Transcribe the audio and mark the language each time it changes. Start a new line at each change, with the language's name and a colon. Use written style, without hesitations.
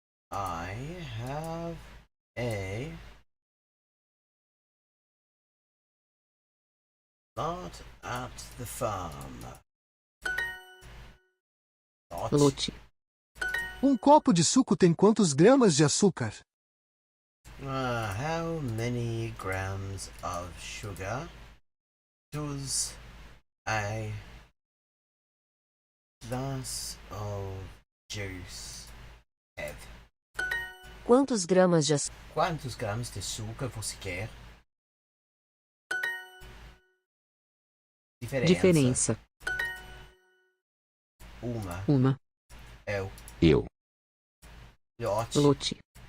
English: I have a lot at the farm.
Portuguese: Lote. Um copo de suco tem quantos gramas de açúcar?
English: How many grams of sugar does a glass of juice have?
Portuguese: Quantos gramas de açúcar? Quantos gramas de açúcar você quer? Diferença. Uma. Eu. Lote.